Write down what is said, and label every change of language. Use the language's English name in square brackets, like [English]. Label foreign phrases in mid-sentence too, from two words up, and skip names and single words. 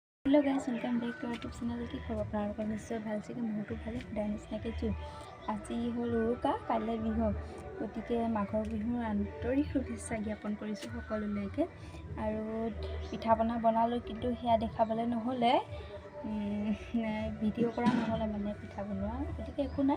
[English] Hello guys, welcome back to our YouTube channel. [Assamese] কি খবৰ আপোনালোকৰ নিশ্চয় ভাল চাগে, মোৰতো ভালে সদায় নিচিনাকৈ জুই। আজি হ'ল উৰুকা, কাইলৈ বিহু, গতিকে মাঘৰ বিহুৰ আন্তৰিক শুভেচ্ছা জ্ঞাপন কৰিছোঁ সকলোলৈকে। আৰু পিঠা পনা বনালোঁ, কিন্তু সেয়া দেখাবলৈ নহ'লে, ভিডিঅ' কৰা নহ'লে মানে পিঠা বনোৱা, গতিকে একো নাই।